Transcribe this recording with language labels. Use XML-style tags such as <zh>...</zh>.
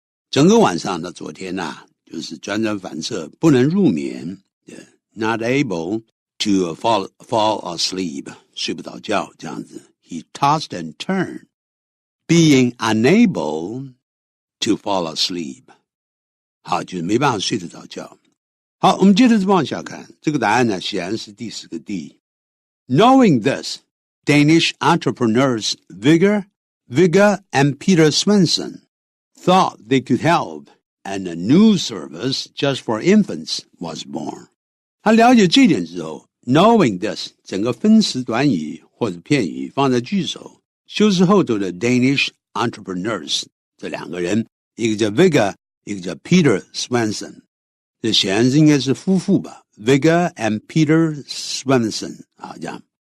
<zh>整个晚上的昨天就是转转反侧，不能入眠 ，</zh> <en>not able to fall asleep，</en> <zh>睡不着觉这样子。</zh> <en>He tossed and turned, being unable to fall asleep。</en> <zh>好，就是没办法睡得着觉。好，我们接着往下看，这个答案呢，显然是第4个 D。</zh> <en>Knowing this, Danish entrepreneurs Vigga and Peter Svenson thought they could help, and a new service just for infants was born.</en> <zh>他了解这点之后 ，knowing this 整个分词短语或者片语放在句首，修饰后头的 Danish entrepreneurs 这2个人，一个叫 Vigga， 一个叫 Peter Svenson。这显然是应该是夫妇吧 ，Vigga and Peter Svenson 啊，这样。</zh>